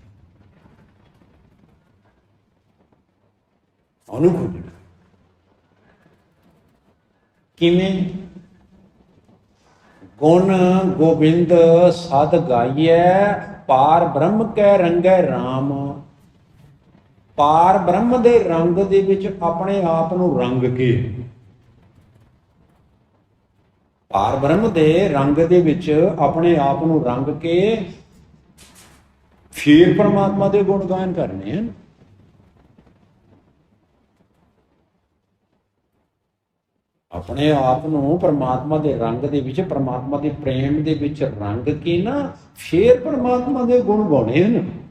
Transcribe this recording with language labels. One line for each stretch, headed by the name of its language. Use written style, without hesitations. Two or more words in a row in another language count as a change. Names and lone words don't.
Punjabi: ਉਹਨੂੰ ਖੋਜਣਾ ਕਿਵੇਂ? ਗੁਣ ਗੋਬਿੰਦ ਸਦ ਗਾਈਐ, ਪਾਰ ਬ੍ਰਹਮ ਕੈ ਰੰਗੈ ਰਾਮ। ਪਾਰ ਬ੍ਰਹਮ ਦੇ ਰੰਗ ਦੇ ਵਿਚ ਅਪਣੇ ਆਪ ਨੂੰ ਰੰਗ ਕੇ, ਪਾਰ ਬ੍ਰਹਮ ਦੇ ਰੰਗ ਦੇ ਵਿਚ ਅਪਣੇ ਆਪ ਨੂੰ ਰੰਗ ਕੇ ਫਿਰ ਪਰਮਾਤਮਾ ਦੇ ਗੁਣ ਗਾਇਨ ਕਰਨੇ ਹਨ। ਅਪਣੇ ਆਪ ਨੂੰ ਪਰਮਾਤਮਾ ਦੇ ਰੰਗ ਦੇ ਵਿਚ, ਪਰਮਾਤਮਾ ਦੇ ਪ੍ਰੇਮ ਦੇ ਵਿਚ ਰੰਗ ਕੇ ਨਾ ਫਿਰ ਪਰਮਾਤਮਾ ਦੇ ਗੁਣ ਗਾਣੇ ਹਨ।